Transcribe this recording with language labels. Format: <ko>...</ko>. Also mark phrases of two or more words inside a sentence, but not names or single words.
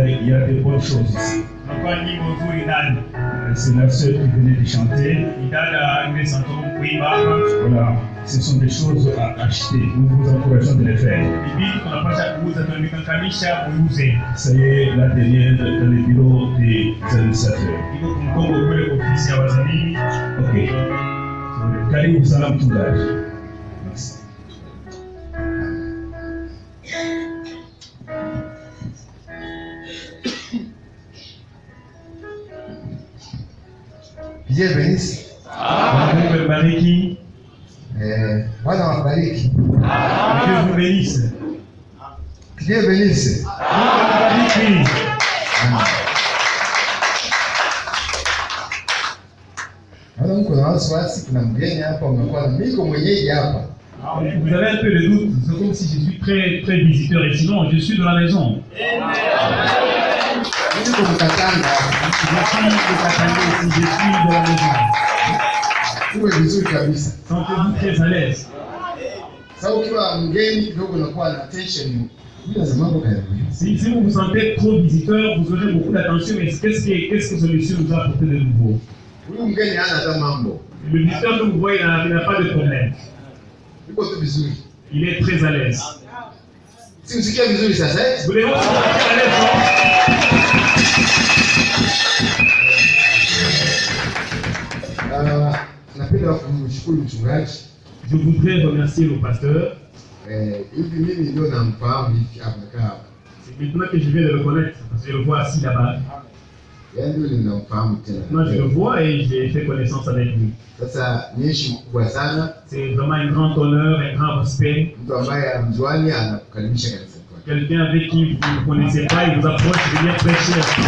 <fr>y a des bonnes choses ici. C'est la sœur qui venait de chanter. Voilà, ce sont des choses à acheter. Nous vous encourageons de les faire. Ça y est, là derrière, dans le bureau des administrateurs.</fr> <sw>Ok. Karibu sana mchungaji.</sw> <fr>Merci. Dieu bénisse.</fr> <sw>Mungu abariki. Bwana wabariki.</sw> <fr>Dieu vous bénisse. Dieu bénisse.</fr> <sw>Mungu abariki. Naona mko na wasiwasi, kuna mgeni hapa, umekuwa miko mwenyeji hapa.</sw> <fr>Vous avez un peu de doute, c'est comme si je suis très visiteur ici. Non, je suis de la maison.</fr> <sw>Mimi niko Mkatanga.</sw> <fr>Je suis de la maison.</fr> <sw>Uwe vizuri kabisa.</sw> <fr>Sentez-vous très à l'aise.</fr> <sw>Sasa ukiwa mgeni kidogo unakuwa na tension.</sw> <fr>Si vous vous sentez trop visiteur, vous aurez beaucoup d'attention. Mais qu'est-ce que ce monsieur nous a apporté de nouveau?</fr> <sw>Huyu mgeni hana hata mambo.</sw> <fr>Le visiteur que vous voyez, il n'a pas de problème.</fr> <sw>Yuko tu vizuri.</sw> <fr>Il est très à l'aise.</fr> <sw>Si usikia vizuri sasa,</sw> <fr>vous voulez voir si vous êtes à l'aise, non?</fr> <sw>Napenda kumshukuru mchungaji.</sw> <fr>Je voudrais remercier le pasteur.</fr> <sw>Hivi mimi ndio namfahamu hivi hapa.</sw> <fr>C'est maintenant que je viens de le connaître, parce que je le vois assis là-bas. Moi je le vois et j'ai fait connaissance avec lui. C'est vraiment un grand honneur, un grand respect. Quelqu'un avec qui vous ne connaissez pas, il vous approche de venir prêcher.</fr>